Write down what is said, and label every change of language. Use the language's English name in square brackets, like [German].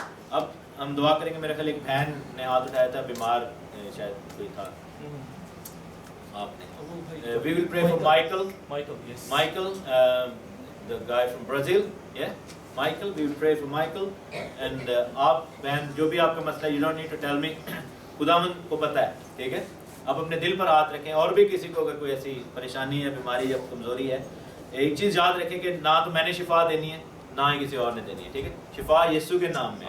[Urdu] اب ہم دعا کریں گے۔ میرے خیال ایک بہن نے ہاتھ اٹھایا تھا، بیمار شاید کوئی تھا، آپ نے۔ [English] We will pray for Michael. Yes. Michael, the guy from Brazil. Yeah, Michael. We will pray for Michael. [Urdu] And آپ بہن جو بھی آپ کا مسئلہ ہے, [English] you don't need to tell me. [Urdu] خداوند کو پتہ ہے, ٹھیک ہے. آپ اپنے دل پر ہاتھ رکھیں. اور بھی کسی کو اگر کوئی ایسی پریشانی یا بیماری یا کمزوری ہے, ایک چیز یاد رکھیں کہ نہ تو میں نے شفا دینی ہے, نہ ہی کسی اور نے دینی ہے, ٹھیک ہے. شفا یسوع کے نام میں.